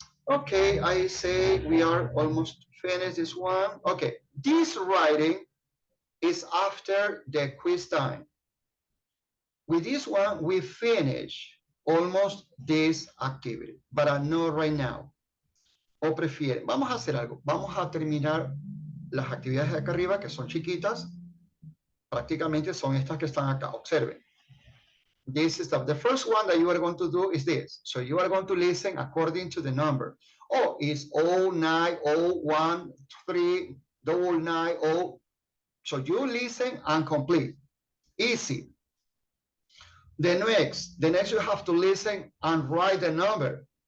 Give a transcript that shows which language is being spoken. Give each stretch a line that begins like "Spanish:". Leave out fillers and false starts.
English: Okay, I say we are almost finished this one. Okay, this writing is after the quiz time. With this one, we finish almost this activity, but not right now.
Spanish: O prefieren, vamos a hacer algo. Vamos a terminar las actividades de acá arriba, que son chiquitas. Prácticamente son estas que están acá. Observen.
English: This is the first one that you are going to do is this. So you are going to listen according to the number. Oh, it's 09013 990. So you listen and complete. Easy. The next you have to listen and write the number.